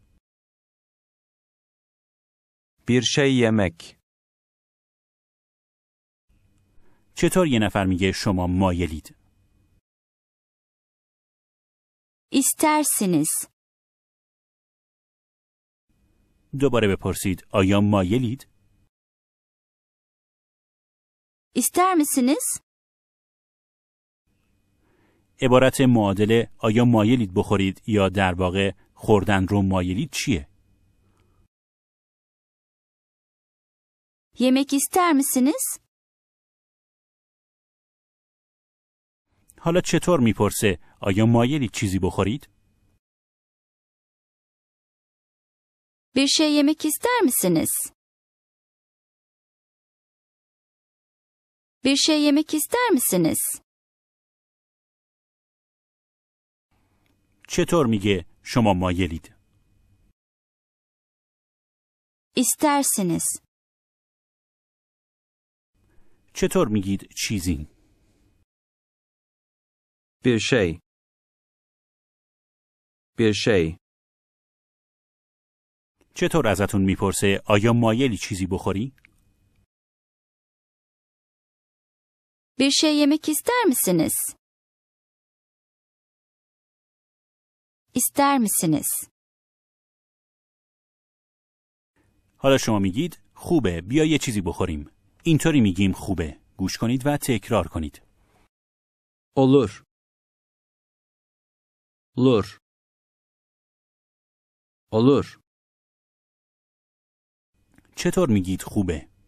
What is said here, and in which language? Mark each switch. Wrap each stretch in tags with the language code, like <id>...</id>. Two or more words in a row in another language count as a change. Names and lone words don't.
<tr>Bir şey yemek.</tr> <fa>چطور یه نفر میگه شما مایلید؟</fa> <tr>İstersiniz.</tr> <fa>دوباره بپرسید آیا مایلید؟</fa> <tr>İster misiniz?</tr> <fa>عبارت معادل آیا مایلید بخورید یا در واقع خوردن رو مایلید چیه؟</fa> <tr>Yemek ister misiniz?</tr> <fa>حالا چطور میپرسه آیا مایلید چیزی بخورید؟</fa> <tr>Bir şey yemek ister misiniz? Bir şey yemek ister misiniz?</tr> <fa>چطور میگه شما مایلید؟</fa> <tr>İstersiniz.</tr> <fa>چطور میگید چیزی؟</fa> <tr>Bir şey. Bir şey.</tr> <fa>چطور ازتون میپرسه آیا مایلی چیزی بخوری؟</fa> <tr>Bir şey yemek ister misiniz? İster misiniz?</tr> <fa>حالا شما میگید خوبه، بیا یه چیزی بخوریم. اینطوری میگیم خوبه. گوش کنید و تکرار کنید.</fa> <tr>Olur. Olur. Olur.</tr> <fa>چطور میگید خوبه؟</fa>